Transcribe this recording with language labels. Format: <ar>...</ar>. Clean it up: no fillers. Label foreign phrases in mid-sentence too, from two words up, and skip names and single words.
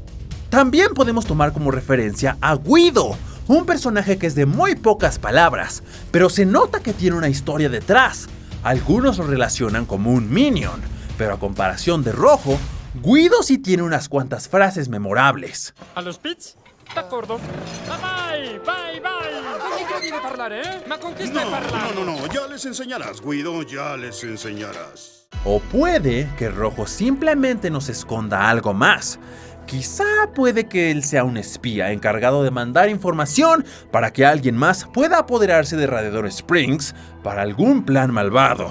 <es>También podemos tomar como referencia a Guido, un personaje que es de muy pocas palabras, pero se nota que tiene una historia detrás. Algunos lo relacionan como un minion, pero a comparación de Rojo, Guido sí tiene unas cuantas frases memorables. A los pits?</es> <it>D'accordo.</it> <en>Bye, bye, bye.</en> <it>Incredibile parlare, eh? Ma con chi stai parlando?</it> <es>No, ya les enseñarás, Guido, ya les enseñarás. O puede que Rojo simplemente nos esconda algo más. Quizá puede que él sea un espía encargado de mandar información para que alguien más pueda apoderarse de Radiador Springs para algún plan malvado.</es>